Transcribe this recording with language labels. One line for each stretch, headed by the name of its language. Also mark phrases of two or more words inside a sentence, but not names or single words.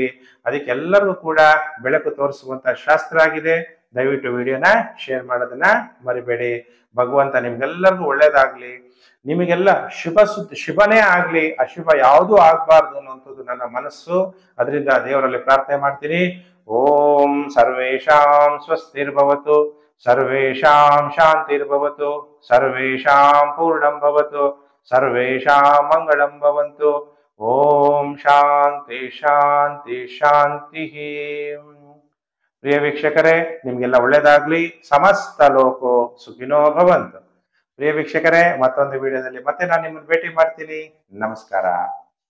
Kannada: ಅದಕ್ಕೆಲ್ಲರಿಗೂ ಕೂಡ ಬೆಳಕು ತೋರಿಸುವಂತ ಶಾಸ್ತ್ರ ಆಗಿದೆ. ದಯವಿಟ್ಟು ವಿಡಿಯೋನ ಶೇರ್ ಮಾಡೋದನ್ನ ಮರಿಬೇಡಿ. ಭಗವಂತ ನಿಮ್ಗೆಲ್ಲರಿಗೂ ಒಳ್ಳೇದಾಗ್ಲಿ, ನಿಮಗೆಲ್ಲ ಶುಭನೇ ಆಗ್ಲಿ, ಅಶುಭ ಯಾವುದೂ ಆಗ್ಬಾರ್ದು ಅನ್ನುವಂಥದ್ದು ನನ್ನ ಮನಸ್ಸು. ಅದರಿಂದ ದೇವರಲ್ಲಿ ಪ್ರಾರ್ಥನೆ ಮಾಡ್ತೀನಿ.
Sanskrit: ಓಂ ಸರ್ವೇಷಾಂ ಸ್ವಸ್ತಿರ್ಭವತು, ಸರ್ವೇಷಾಂ ಶಾಂತಿರ್ಭವತು, ಸರ್ವೇಷಾಂ ಪೂರ್ಣಂ ಭವತು, ಸರ್ವೇಷಾಂ ಮಂಗಳಂ ಭವಂತು. ಓಂ ಶಾಂತಿ ಶಾಂತಿ ಶಾಂತಿ.
Kannada: ಪ್ರಿಯ ವೀಕ್ಷಕರೇ, ನಿಮ್ಗೆಲ್ಲ ಒಳ್ಳೇದಾಗ್ಲಿ.
Sanskrit: ಸಮಸ್ತ ಲೋಕೋ ಸುಖಿನೋ ಭವಂತು.
Kannada: ಪ್ರಿಯ ವೀಕ್ಷಕರೇ, ಮತ್ತೊಂದು ವಿಡಿಯೋದಲ್ಲಿ ಮತ್ತೆ ನಾನು ನಿಮ್ಮನ್ನು ಭೇಟಿ ಮಾಡ್ತೀನಿ. ನಮಸ್ಕಾರ.